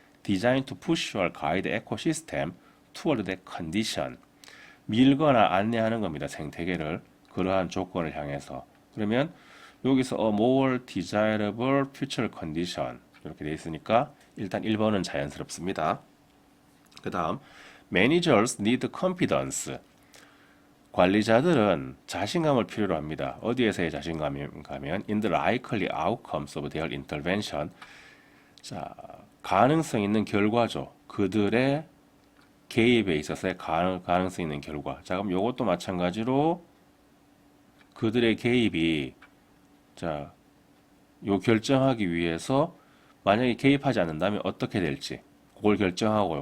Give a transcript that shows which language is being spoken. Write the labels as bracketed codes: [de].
[en] Design to push or guide ecosystem toward that condition. [ko] 밀거나 안내하는 겁니다. 생태계를 그러한 조건을 향해서. 그러면 여기서 [en] a more desirable future condition [ko] 이렇게 돼 있으니까 일단 1번은 자연스럽습니다. 그 다음 [en] managers need confidence. [ko] 관리자들은 자신감을 필요로 합니다. 어디에서의 자신감인가 하면 [en] in the likely outcomes of their intervention. [ko] 자, 가능성 있는 결과죠. 그들의 개입에 있어서의 가능성 있는 결과. 자, 그럼 이것도 마찬가지로 그들의 개입이 자, 요 결정하기 위해서 만약에 개입하지 않는다면 어떻게 될지 그걸 결정하고요.